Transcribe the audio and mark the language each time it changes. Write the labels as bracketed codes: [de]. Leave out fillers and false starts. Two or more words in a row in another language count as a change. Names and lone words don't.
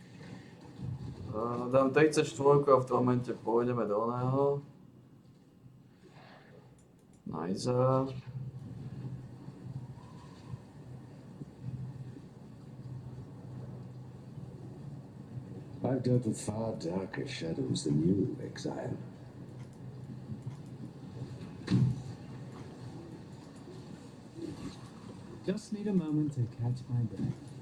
[sk] Dám 34 a v tom momente pôjdeme do neho. [en] Nice. I've dealt with far darker shadows than you, Exile. Just need a moment to catch my breath.